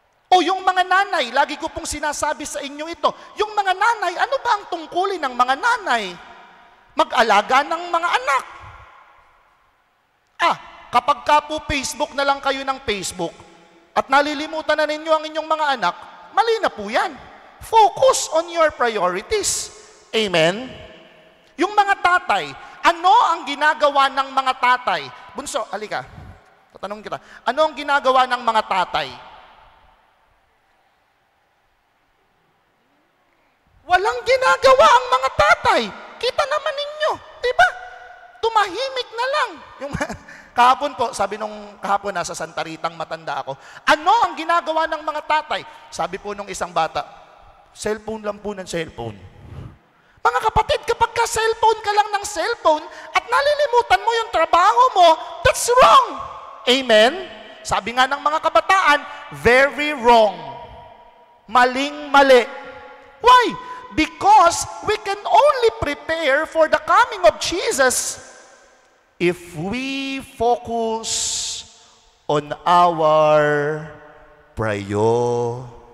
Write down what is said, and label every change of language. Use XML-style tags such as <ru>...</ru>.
<tl>O yung mga nanay, lagi ko pong sinasabi sa inyo ito, yung mga nanay, ano ba ang tungkulin ng mga nanay? Mag-alaga ng mga anak. Kapag ka po Facebook na lang kayo ng Facebook, at nalilimutan na ninyo ang inyong mga anak, mali na po yan.</tl> <en>Focus on your priorities. Amen?</en> <tl>Yung mga tatay, ano ang ginagawa ng mga tatay? Bunso, halika. Tatanungin kita. Ano ang ginagawa ng mga tatay? Walang ginagawa ang mga tatay. Kita naman ninyo. Diba? Tumahimik na lang. Kahapon po, sabi nung kahapon nasa Santa Ritang matanda ako, ano ang ginagawa ng mga tatay? Sabi po nung isang bata, cellphone lang po ng cellphone. Mga kapatid, kapag ka-cellphone ka lang ng cellphone at nalilimutan mo yung trabaho mo,</tl> <en>that's wrong.</en> <tl>Amen? Sabi nga ng mga kabataan,</tl> <en>very wrong.</en> <tl>Maling-mali.</tl> <en>Why? Because we can only prepare for the coming of Jesus if we focus on our priorities.</en>